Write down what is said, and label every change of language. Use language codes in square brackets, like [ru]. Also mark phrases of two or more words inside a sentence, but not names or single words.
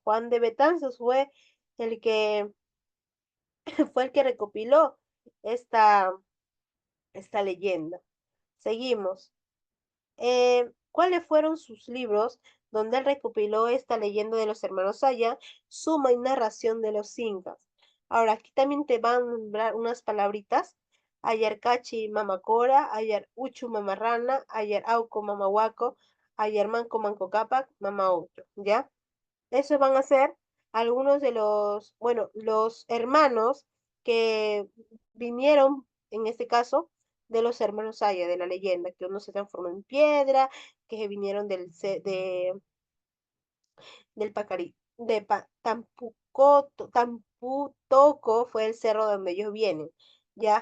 [es] Juan de Betanzos fue el que fue el que recopiló esta, esta leyenda. Seguimos. ¿Cuáles fueron sus libros donde él recopiló esta leyenda de los hermanos Saya, suma y narración de los incas? Ahora, aquí también te van a nombrar unas palabritas. Ayarcachi mamacora, ayar uchu mamarrana, ayar auco mamahuaco, ayar manco manco capac, mama otro, ¿ya? Esos van a ser algunos de los hermanos que vinieron, en este caso, de los hermanos Aya, de la leyenda, que uno se transformó en piedra, que vinieron del Pacari, Tamputoco fue el cerro donde ellos vienen, ¿ya?